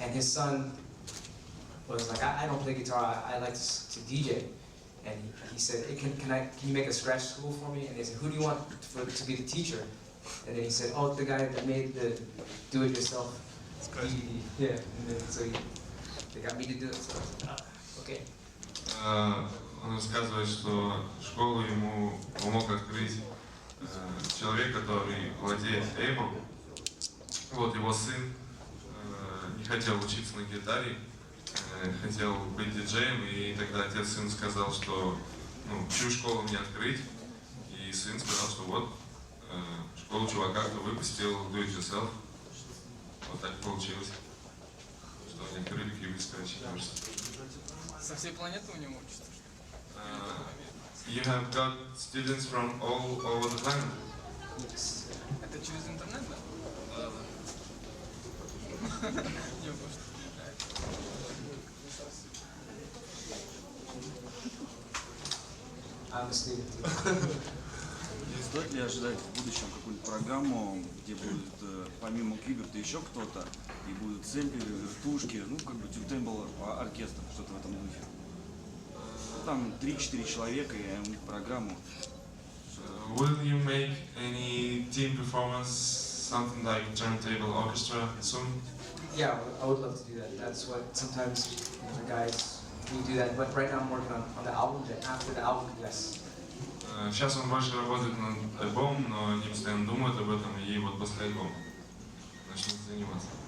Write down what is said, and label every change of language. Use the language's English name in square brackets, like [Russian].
[English] And his son was like, I don't play guitar, I like to DJ. And he said, hey, can you make a scratch school for me? And they said, who do you want to be the teacher? And then he said, oh, the guy that made the do-it-yourself DVD. Yeah, and then so they got me to do it, so I was like, okay. [Russian] Он рассказывает, что школу ему помог открыть человек, который владеет эймом. Вот его сын не хотел учиться на гитаре, хотел быть диджеем, и тогда отец сыну сказал, что чью школу мне открыть. И сын сказал, что вот, школу чувака, кто выпустил Do It Yourself. Вот так получилось, что они открыли Qbert Master-class. Со всей планеты у него учатся? [English] You have got students from all over the planet? [Russian] Это через интернет, да? Да. Не, может, [English] I'm a student. [Russian] Стоит ли ожидать в будущем какую-нибудь программу, где будет помимо Qbert еще кто-то, и будут сэмплеры, вертушки, ну как бы тюнтейбл оркестр, что-то в этом духе? Там 3-4 человека и у них программу. [English] Will you make any team performance, something like turntable orchestra soon? Yeah, I would love to do that. That's what sometimes the guys we do that. But right now I'm working on the album. And after the album, yes. [Russian] Сейчас он больше работает над альбомом, но они постоянно думают об этом, и вот после альбома начнут заниматься.